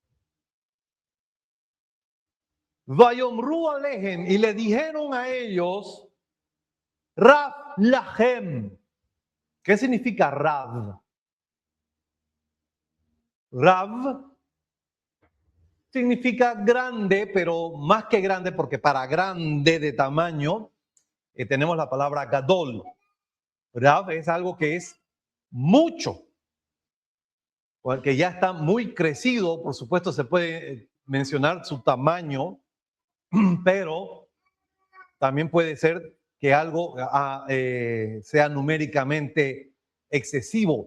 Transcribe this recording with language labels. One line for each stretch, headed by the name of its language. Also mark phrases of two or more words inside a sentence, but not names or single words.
Hebrew: ויאמרו אליהם,
Spanish: y le dijeron a ellos
Hebrew: רב להם.
Spanish: ¿Qué significa Rav? Rav significa grande, pero más que grande, porque para grande de tamaño tenemos la palabra gadol. Rav es algo que es mucho, porque ya está muy crecido. Por supuesto, se puede mencionar su tamaño, pero también puede ser que algo sea numéricamente excesivo.